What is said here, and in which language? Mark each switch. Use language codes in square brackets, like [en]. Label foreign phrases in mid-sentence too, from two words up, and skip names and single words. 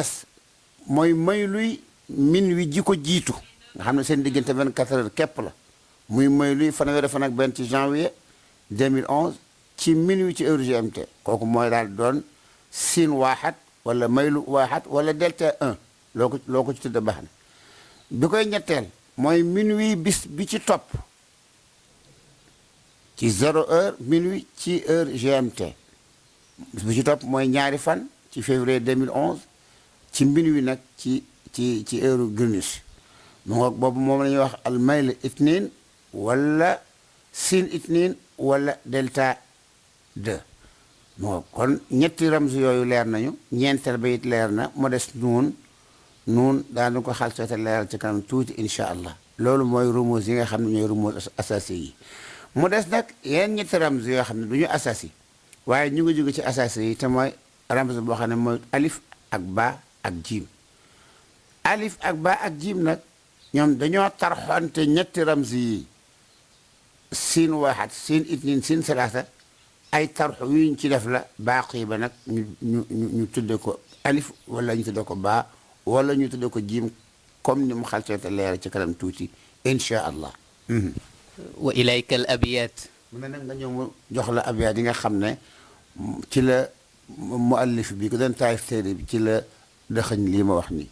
[wo] des mooy mayluy minuit ji ko jiitu nga xam ne seen diggante 24 heures képp la muy mayluy fanweeri fan ak benn ci janvier 2011 ci minuit ci heure GMT kooku mooy daal doon siin waaxat wala maylu waaxat wala delta 1 loo ko ci tudde baax na bi koy ñetteel mooy minuit bis bi ci topp ci 0 heure minuit ci heure GMT bis bi ci topp mooy ñaari fan ci février 2011 ci minuit nag ci heure Greenwich mu ngoog boobu moom la ñuy wax [ar] الميل اثنين [wo] wala [ar] سين اثنين [wo] wala delta 2 mu ngoog kon ñetti ramz yooyu leer nañu ñeenteel ba it leer na mu des nuun daanu ko xal soota leeral ci kanam tuuti [ar] إن شاء الله [wo] loolu mooy rumuz yi nga xam ne ñooy rumuz asasi yi mu des nag yeneen ñetti ramz yoo xam ne du ñu asasi waaye ñu ngi jóge ci asasi yi te mooy ramz boo xam ne mooy alif ak ba ak jiim alif ak ba ak jiim nag ñoom dañoo tarxonte ñetti ramz yi siin waaxat [ar] سين اثنين سين ثلاثة [wo] ay tarxu yuñ ci def la baaqi ba nag ñu tudde ko alif wala ñu tudde ko ba wala ñu tudde ko jiim comme ni mu xalseete leer ci kanam tuuti [ar] إن شاء الله وإليك الأبيات [wo] mu ne nag nga ñëw mu jox la abyat yi nga xam ne ci la muallif bi ko doon taarif téere bi ci la dëxëñ lii ma wax nii